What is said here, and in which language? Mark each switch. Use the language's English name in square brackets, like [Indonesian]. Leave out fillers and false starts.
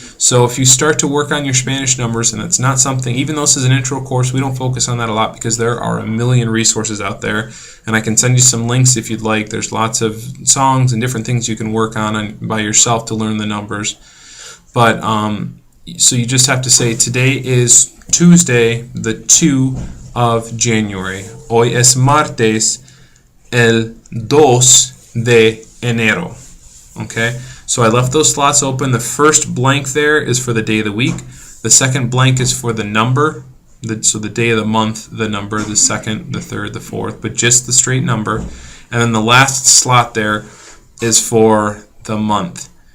[English] So if you start to work on your Spanish numbers, and it's not something, even though this is an intro course, we don't focus on that a lot because there are a million resources out there, and I can send you some links if you'd like. There's lots of songs and different things you can work on by yourself to learn the numbers. But so you just have to say today is Tuesday, the 2 of January. [Spanish] Hoy es martes el 2 de enero. [English] Okay? So I left those slots open. The first blank there is for the day of the week. The second blank is for the number so the day of the month, the number, the second, the third, the fourth, but just the straight number. And then the last slot there is for the month.